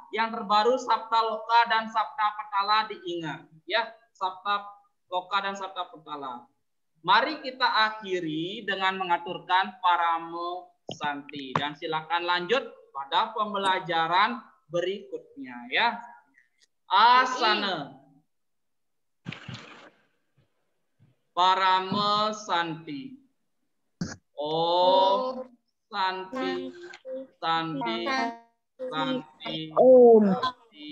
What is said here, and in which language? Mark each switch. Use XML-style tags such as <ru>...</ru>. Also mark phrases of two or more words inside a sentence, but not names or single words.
<id>Yang terbaru Sabta Loka dan Sabta Petala diingat ya, Sabta Loka dan Sabta Petala. Mari kita akhiri dengan mengaturkan Paramo Santi dan silakan lanjut pada pembelajaran berikutnya ya. Asana Paramo Santi.</id> <sa>Om Santi, Santi, Santi, Santi.</sa>